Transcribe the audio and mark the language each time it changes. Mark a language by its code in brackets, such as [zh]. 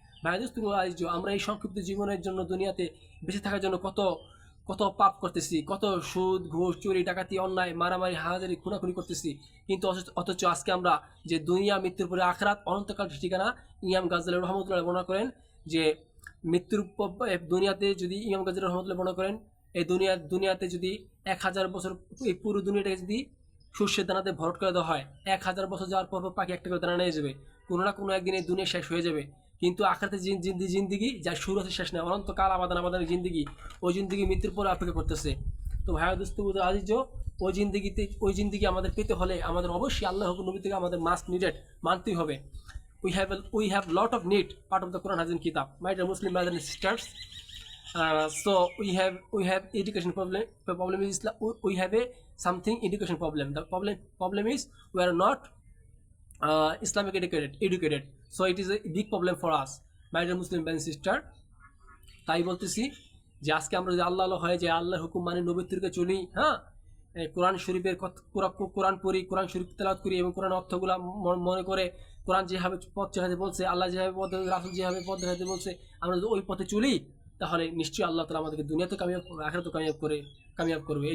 [bn] ভাই দোস্ত আজিজ, আমরা এই সংক্ষিপ্ত জীবনের জন্য দুনিয়াতে বেঁচে থাকার জন্য কত কত পাপ করতেছি, কত সুদ ঘুষ চুরি ডাকাতি অন্যায় মারামারি হাজারি খুনাখুনি করতেছি, কিন্তু অথচ আজকে আমরা যে দুনিয়া মৃত্যুর পরে আখরাত অনন্তকাল ঠিকানা, ইমাম গাজ্জালী রহমতুল্লাহ বর্ণনা করেন যে মৃত্যুর দুনিয়াতে যদি ইমাম গাজ্জালী রহমতুল্লাহ বর্ণনা করেন এই দুনিয়াতে যদি 1,000 বছর এই পুরো দুনিয়াটাকে যদি শস্যের দানাতে ভরট করে দেওয়া হয়, 1,000 বছর যাওয়ার পর পাখি একটা করে দানা নিয়ে যাবে, কোনো না কোনো একদিন এই দুনিয়া শেষ হয়ে যাবে। কিন্তু আখরাতে জিন্দিগি যার শুরু আছে শেষ নেই, অনন্তকাল আমাদের জিন্দিগি, ওই জিন্দিগি মৃত্যুর পরে অপেক্ষা করতেছে। তো ভাইয়া দোস্ত আজিজ, ওই জিন্দিগি আমাদের পেতে হলে আমাদের অবশ্যই আল্লাহ হুকুম নবী থেকে আমাদের [en] must needed [bn] মানতেই হবে। [en] We have lot of need part of the Quran Hazim Kitab. My dear Muslim brothers and sisters, so we have education problem is we have a something education problem. The problem is we are not Islamic educated, so it is a big problem for us, my dear Muslim brothers and sister. [bn] তাই বলতেছি যে আজকে আমরা যদি আল্লাহ হয়, যে আল্লাহর হুকুম মানে নবীর তরিকায় চলি, হ্যাঁ, কোরআন শরীফের কোরআন পড়ি, কোরআন শরীফ তেলাওয়াত করি এবং কোরআন অর্থগুলো মনে করে কোরআন যেভাবে পথ দেখাতে বলছে, আল্লাহ যেভাবে পথ, রাসূল যেভাবে পথ দেখাতে বলছে, আমরা যদি ওই পথে চলি তাহলে নিশ্চয়ই আল্লাহ তাআলা আমাদেরকে দুনিয়াতে কামিয়াব করবে, আখিরাতেও কামিয়াব করবে।